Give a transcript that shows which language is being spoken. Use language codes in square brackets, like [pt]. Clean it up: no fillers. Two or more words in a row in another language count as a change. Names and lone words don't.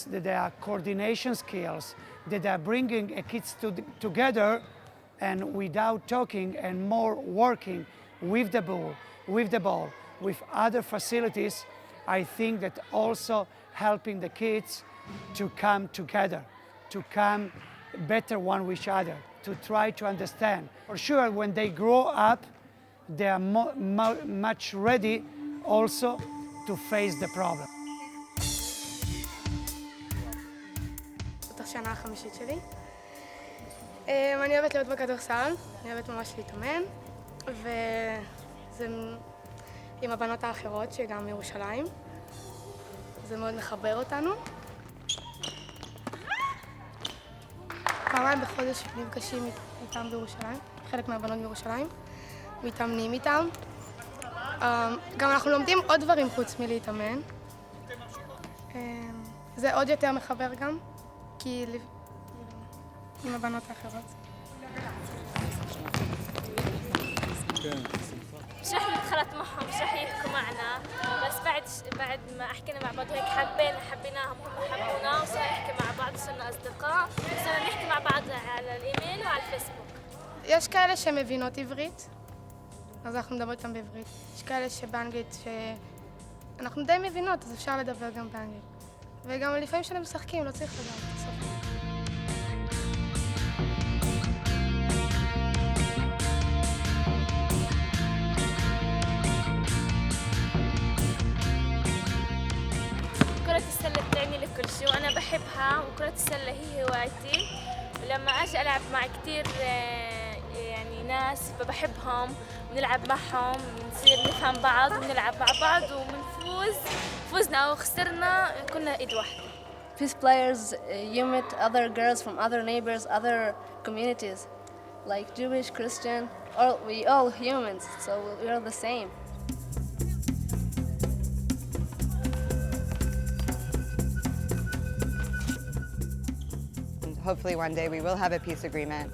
[en] that are coordination skills, that are bringing kids together and without talking and more working with the ball, with other facilities, I think that also helping the kids to come together, to come better one with each other, to try to understand. For sure, when they grow up, they are much ready also to face the problem. [he] זאת השנה החמישית שלי. אני אוהבת להיות בכדורסל, אני אוהבת ממש להתאמן, וזה עם הבנות האחרות שגם מירושלים. זה מאוד מחבר אותנו. פעמיים בחודש נפגשים איתם בירושלים, חלק מהבנות בירושלים, מתאמנים איתם. גם אנחנו לומדים עוד דברים חוץ מלהתאמן. זה עוד יותר מחבר גם, כי עם הבנות האחרות. [ar] مش رح نتخلط معهم، مش رح يحكوا معنا، بس بعد ما حكينا مع بعض وهيك حبيناهم هم حبونا وصرنا نحكي مع بعض وصرنا أصدقاء وصرنا نحكي مع بعض على الإيميل وعلى الفيسبوك. [he] יש כאלה שמבינות עברית, אז אנחנו מדברות איתם בעברית. יש כאלה שבאנגלית שאנחנו די מבינות, אז אפשר לדבר גם באנגלית. וגם לפעמים כשאנחנו משחקים לא צריך לדעת את השפה. [ar] كرة السلة بتعني لي كل شيء وأنا بحبها وكرة السلة هي هوايتي ولما أجي ألعب مع كتير يعني ناس فبحبهم ونلعب معهم ونصير نفهم بعض ونلعب مع بعض وبنفوز فزنا أو خسرنا كنا إيد واحدة. [en] Peace players, you met other girls from other neighbors, other communities, like Jewish, Christian, we all humans, so we're the same. Hopefully one day we will have a peace agreement.